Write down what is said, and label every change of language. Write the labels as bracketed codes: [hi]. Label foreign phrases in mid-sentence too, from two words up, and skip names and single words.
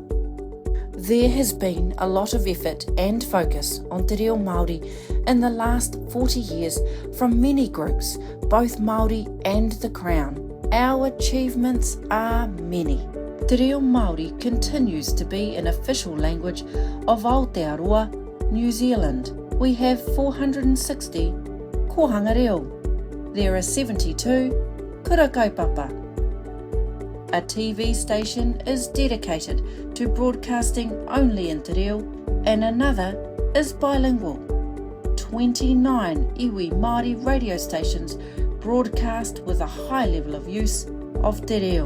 [en] There has been a lot of effort and focus on Te Reo Māori in the last 40 years from many groups, both Māori and the Crown. Our achievements are many. Te Reo Māori continues to be an official language of Aotearoa, New Zealand. We have 460 [mi] kohanga reo. [en] There are 72 [mi] kura kaupapa. [en] A TV station is dedicated to broadcasting only in Te Reo and another is bilingual. 29 [mi] iwi Māori [en] radio stations broadcast with a high level of use of Te Reo.